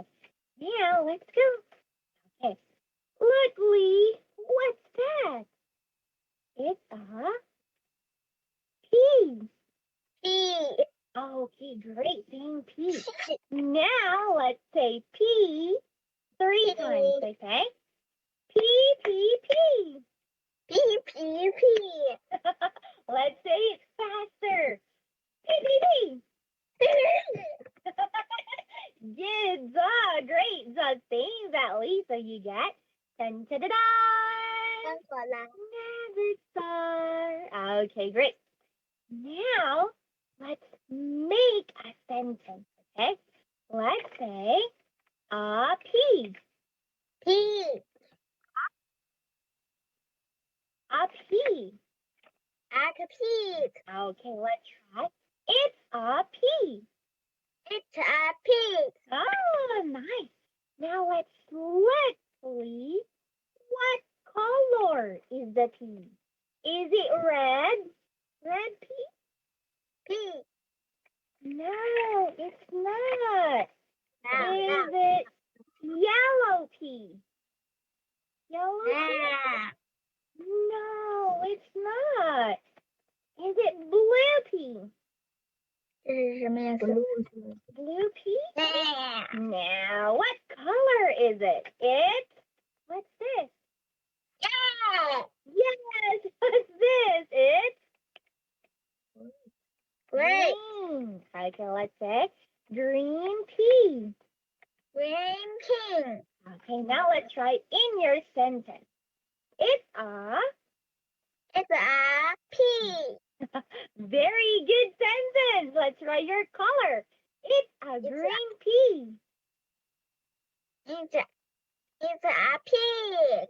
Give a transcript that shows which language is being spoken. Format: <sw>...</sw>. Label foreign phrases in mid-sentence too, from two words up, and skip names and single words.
<en>Now let's go. Okay. Look, Lee. What's that? It's a pea. Pea. Okay, great. Saying pea. Now let's say pea three times, okay? Pea, pea, pea. Pea, pea, pea. Let's say it faster. Pea, pea, pea. Good job. Great job saying that, Lisa. You get 10 to the Magic star. Okay, great. Now, let's make a sentence, okay? Let's say a pea. Pea. A pea. A pea. Okay, let's try. It's a pea. It's a pea. Oh, nice. Now let's see what color is the pea. Is it red? Red pea? Pea. No, it's not. Is it yellow pea? Yellow pea? No, it's not. Is it blue pea? Blue pea? Now, what color is it? What's this? Yeah. Yes, what's this? It's green. Okay, let's say green pea. Green pea. Okay, now let's try in your sentence. It's a pea. Very good sentence. Let's try your color. It's a green pea. It's a pig.</en>